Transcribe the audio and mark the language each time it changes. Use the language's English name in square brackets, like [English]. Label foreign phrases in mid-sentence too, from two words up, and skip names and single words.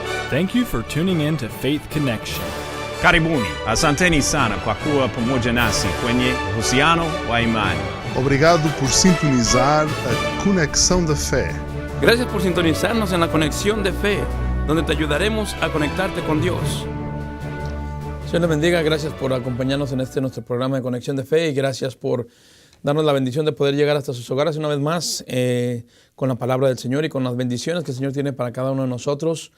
[English] Thank you for tuning in to Faith Connection. [Swahili] Karibuni, asanteni sana kwa kuwa pamoja nasi kwenye uhusiano wa imani. [Portuguese] Obrigado por sintonizar a Conexão da Fé. [Spanish] Gracias por sintonizarnos en la Conexión de Fe, donde te ayudaremos a conectarte con Dios. Señor le bendiga, gracias por acompañarnos en nuestro programa de Conexión de Fe y gracias por darnos la bendición de poder llegar hasta sus hogares una vez más con la palabra del Señor y con las bendiciones que el Señor tiene para cada uno de nosotros.